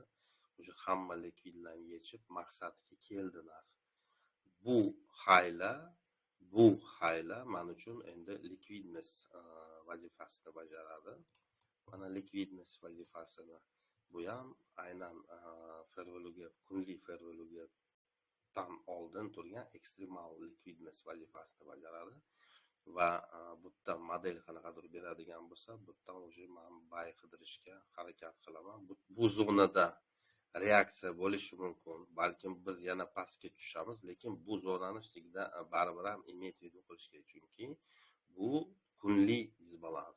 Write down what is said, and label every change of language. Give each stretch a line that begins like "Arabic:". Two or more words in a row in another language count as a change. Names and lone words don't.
Uzbek: Уже hamma likvidlarni yechib maqsadga keldi narx. Bu hayla men uchun endi likvidnost vazifasini bajaradi. Mana likvidnost vazifasini bu ham aynan
English: fair value gap,
Uzbek: kunlik
English: fair value gap
Uzbek: tan oldin turgan ekstremal likvidnost vazifasini bajaradi. Va bu yerda model qanaqadir beradigan bo'lsa, bu yerdan уже men buy qidirishga harakat qilaman. Bu zonada reaksiya bo'lishi mumkin. Balkim biz yana pastga tushamiz, lekin bu zonani sizga baribir ham imet video qilish kerak, chunki bu kunlik disbalans.